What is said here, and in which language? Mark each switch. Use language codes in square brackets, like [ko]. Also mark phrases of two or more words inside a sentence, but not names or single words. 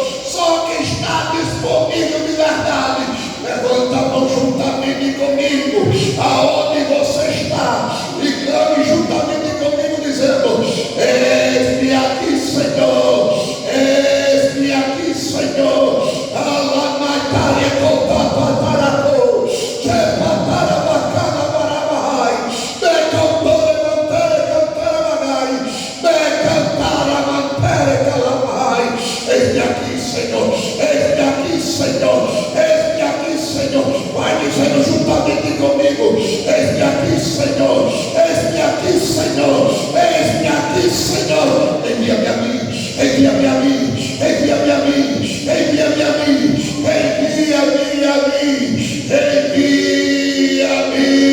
[pt] Só quem está disponível de verdade, levanta a mão juntamente comigo, aonde você está, e clame juntamente comigo, dizendo: eis-me aqui, Senhor, eis-me aqui, Senhor. Alamaitaria copapataracô, chepatarabacana barabai, becantore mantere cantarabagai, becantara mantere calamai. Eis-me aqui, Senhor, eis-me aqui, Senhor, eis-me aqui, Senhor. Vai dizendo juntamente comigo: eis-me aqui, Senhor, eis-me aqui, Senhor, eis-me aqui, Senhor. Envia-me a mim, envia-me a mim, envia-me a mim, envia-me a mim, envia-me a mim, envia-me.